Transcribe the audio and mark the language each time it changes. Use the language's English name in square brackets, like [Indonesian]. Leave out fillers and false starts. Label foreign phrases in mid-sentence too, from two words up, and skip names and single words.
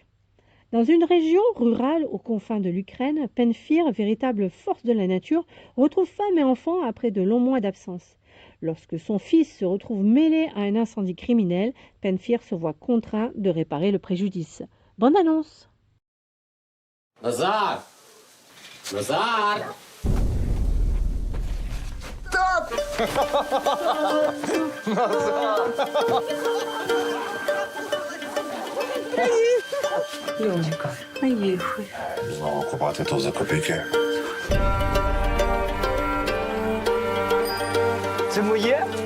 [French] Dans une région rurale aux confins de l'Ukraine, Pamphire, véritable force de la nature, retrouve femme et enfants après de longs mois d'absence. Lorsque son fils se retrouve mêlé à un incendie criminel, Pamphire se voit contraint de réparer le préjudice. Bonne annonce! Nazar! Nazar! [Ukrainian] Льонечка, поїхали. Знову купати то за копійки. Це моє?